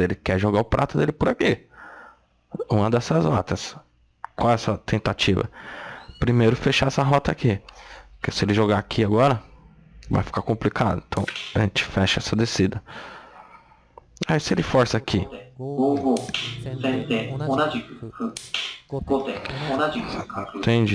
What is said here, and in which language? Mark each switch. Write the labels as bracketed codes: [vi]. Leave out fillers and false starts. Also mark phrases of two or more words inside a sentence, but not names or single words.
[pt] Ele quer jogar o prato dele por aqui. Uma dessas rotas. Qual é essa tentativa? Primeiro fechar essa rota aqui. Porque se ele jogar aqui agora, vai ficar complicado. Então a gente fecha essa descida. Aí se ele força aqui, [ja] 5五先手同じく歩後手同じく角 [pt] entende?